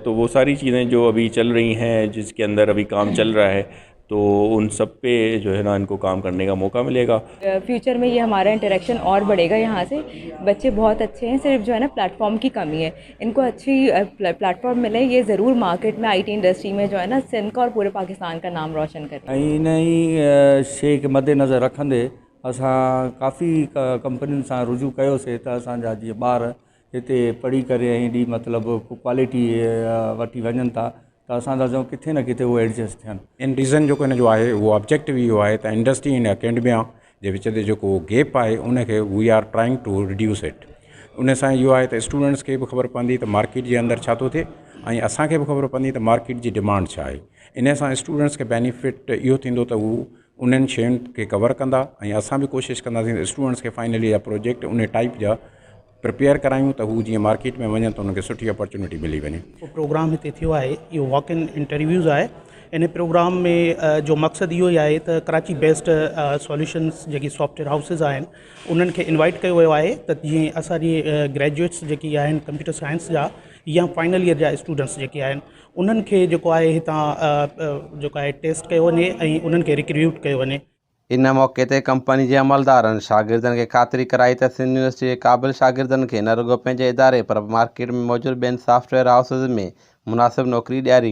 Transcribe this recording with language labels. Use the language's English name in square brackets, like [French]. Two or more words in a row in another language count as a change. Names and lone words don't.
[Urdu] تو وہ ساری چیزیں جو ابھی چل رہی ہیں، جس کے اندر ابھی کام چل رہا ہے، تو ان سب پہ جو ہے نا ان کو کام کرنے کا موقع ملے گا. فیوچر میں یہ ہمارا انٹرایکشن اور بڑھے گا۔ یہاں سے بچے بہت اچھے ہیں، صرف جو ہے نا پلیٹ فارم کی کمی ہے. ان کو اچھی پلیٹ فارم ملے، یہ ضرور مارکیٹ میں [English] IT industry [Urdu] میں جو ہے نا سندھ کا اور پورے پاکستان کا نام روشن کریں. [Sindhi] इन शइ खे मद्देनज़र रखंदे असां काफ़ी कंपनियुनि सां रुजू कयोसीं त असांजा जीअं ॿार हिते पढ़ी करे हेॾी मतिलबु क्वालिटी वठी वञनि था, त असां था चऊं किथे न किथे उहे एडजस्ट थियनि। इन रीज़न जेको हिन जो आहे उहो ऑब्जेक्टिव इहो आहे त इंडस्ट्री ऐं अकेडमिया जे विच ते जेको गैप आहे उनखे [English] we are trying to reduce it. [Sindhi] उन सां इहो आहे त स्टूडेंट्स खे बि ख़बर पवंदी त मार्केट जे अंदरि छा थो थिए, ऐं असांखे बि ख़बर पवंदी त मार्केट जी डिमांड छा आहे। इन सां स्टूडेंट्स खे बेनिफिट इहो थींदो त हू उन्हनि शयुनि खे कवर कंदा, ऐं असां बि कोशिशि कंदासीं त स्टूडेंट्स खे फाइनली जा प्रोजेक्ट उन टाइप जा प्रिपेयर करायूं त हू जीअं मार्केट में वञनि त उनखे सुठी अपॉर्चुनिटी मिली वञे। प्रोग्राम हिते थियो आहे इहो [English] walk in interviews [Sindhi] आहे। इन प्रोग्राम में जो मक़सदु इहो ई आहे त कराची [English] based solutions [Sindhi] जेकी [English] software houses [Sindhi] आहिनि उन्हनि खे इनवाइट कयो वियो आहे त जीअं असांजी ग्रेजुएट्स जेकी आहिनि [English] computer science [Sindhi] जा या [English] final year [Sindhi] जा स्टूडेंट्स जेके आहिनि उन्हनि खे जेको आहे हितां जेको आहे टेस्ट कयो वञे ऐं उन्हनि खे रिक्रूट कयो वञे। इन मौक़े ते कंपनी जे अमलदारनि शागिर्दनि खे ख़ातिरी कराई त सिंध यूनिवर्सिटी जे क़ाबिल शागिर्दनि खे न रुॻो पंहिंजे इदारे पर मार्केट में मौजूदु ॿियनि [English] software houses [Sindhi] में मुनासिब नौकरी ॾियारी वेंदी।